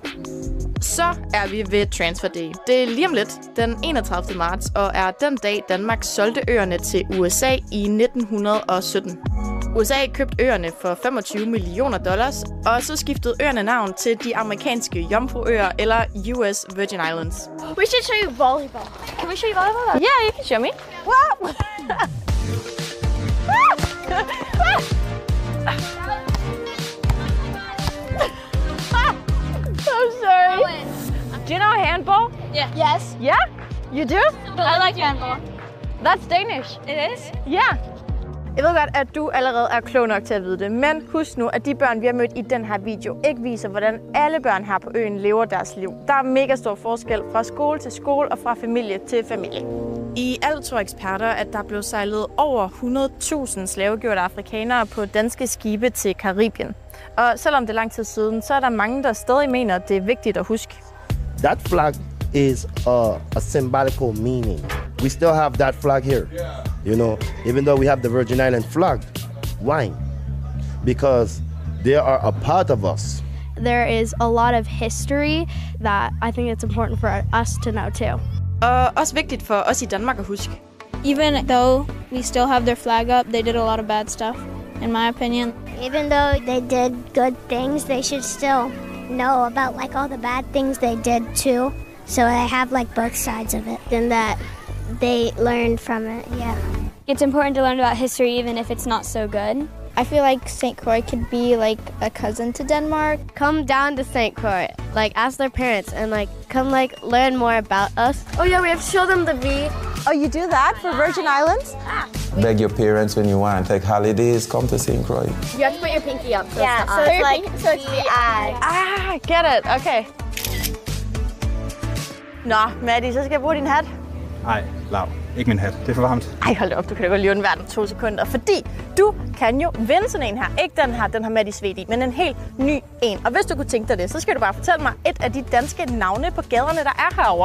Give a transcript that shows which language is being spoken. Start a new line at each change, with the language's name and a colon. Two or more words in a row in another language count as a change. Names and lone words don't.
Danish: Så er vi ved Transfer Day. Det er lige om lidt, den 31. marts, og er den dag, Danmark solgte øerne til USA i 1917. USA købte øerne for $25 millioner, og så skiftede øerne navn til de amerikanske Jomfruøer eller US Virgin Islands.
English: We should show you volleyball. Can we show you volleyball? Yeah, you can show me. Wow! I'm sorry. Do you know handball? Yeah. Yes. Yeah? You do? I like handball. That's Danish. It is? Yeah.
Danish: Jeg ved godt, at du allerede er klog nok til at vide det, men husk nu, at de børn, vi har mødt i den her video, ikke viser, hvordan alle børn her på øen lever deres liv. Der er mega stor forskel fra skole til skole og fra familie til familie. I alt tror eksperter, at der blev sejlet over 100.000 slavegjorte afrikanere på danske skibe til Karibien. Og selvom det er lang tid siden, så er der mange, der stadig mener, at det er vigtigt at huske.
English: That flag is a symbolical meaning. We still have that flag here. You know, even though we have the Virgin Island flag. Why? Because they are a part of us. There is a lot of history that I think it's important for us to know too.
Danish: Og også vigtigt for os i Danmark at huske.
English: Even though we still have their flag up, they did a lot of bad stuff, in my opinion. Even though they did good things, they should still know about like all the bad things they did too. So they have like both sides of it and that they learned from it, yeah. It's important to learn about history even if it's not so good. I feel like St. Croix could be like a cousin to Denmark. Come down to St. Croix, like ask their parents and like come like learn more about us. Oh yeah, we have to show them the V. Oh, you do that for Virgin Islands? Beg your parents when you want to take holidays, come to St. Croix. You have to put your pinky up. So Yeah, it's so it's like so it's the eye. Ah, get it. Okay.
Danish: Nå, Maddie, så skal jeg bruge din hat. Nej, Lav. Ikke min hat. Det er for varmt. Ej, hold da op. Du kan da godt lige undvære den 2 sekunder. Fordi du kan jo vinde sådan en her. Ikke den har Maddie svedt i, men en helt ny en. Og hvis du kunne tænke dig det, så skal du bare fortælle mig et af de danske navne på gaderne, der er herovre.